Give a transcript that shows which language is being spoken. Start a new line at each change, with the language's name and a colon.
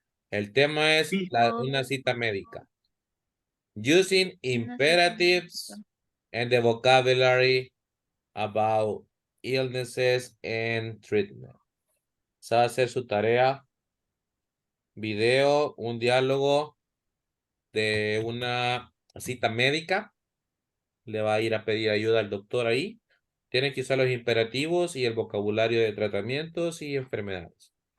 Spanish: El tema es una cita médica.
English: Using imperatives and the vocabulary about illnesses and treatment.
Spanish: Se va a hacer su tarea. Video, un diálogo de una cita médica. Le va a ir a pedir ayuda al doctor ahí. Tiene que usar los imperativos y el vocabulario de tratamientos y enfermedades.